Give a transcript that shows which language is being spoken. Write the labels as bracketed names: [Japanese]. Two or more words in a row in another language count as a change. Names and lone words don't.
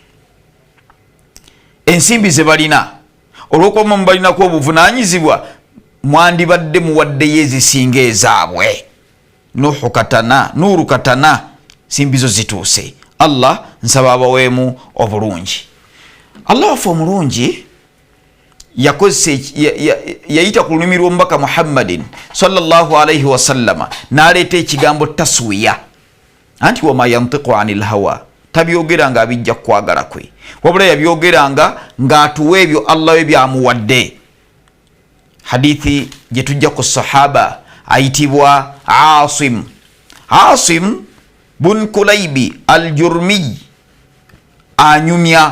[Ganda] Ensimbi ze balina olw'okuba mu balinako obuvunaanyizibwa, mwandibadde muwaddeyo ezisinga ezaabwe. Nuuru katana simbizo zituuse. Allah nsaba abaweemu obulungi. Allah waffe omulungi yayita ku lulimi lw'omubaka Muhammadin [Arabic] صلى الله عليه وسلم [Ganda] n'aleeta ekigambo taswiya, anti [Arabic] وما ينطق عن الهوى, [Ganda] tabyogeranga abijja kwagala kwe, wabula yabyogeranga ng'atuwa ebyo Allah we byamuwadde. Hadithi gye tujja ku sahaba ayitibwa Asim bun Kulaybi al-Jurmi anyumya.